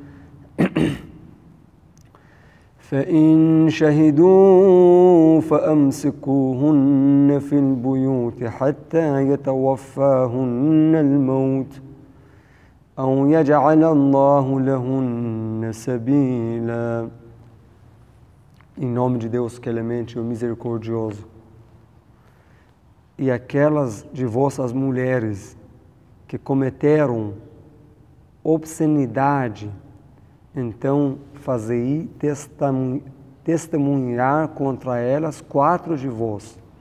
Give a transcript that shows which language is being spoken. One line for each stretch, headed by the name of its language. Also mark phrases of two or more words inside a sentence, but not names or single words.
Arabic: فإن شهدوا فأمسكوهن في البيوت حتى يتوفاهن الموت أو يجعل الله لهن سبيلا.
Portuguese: Em nome de Deus, clemente e misericordioso. E aquelas de vossas mulheres que cometeram obscenidade, então fazei testemunhar contra elas 4 de vós.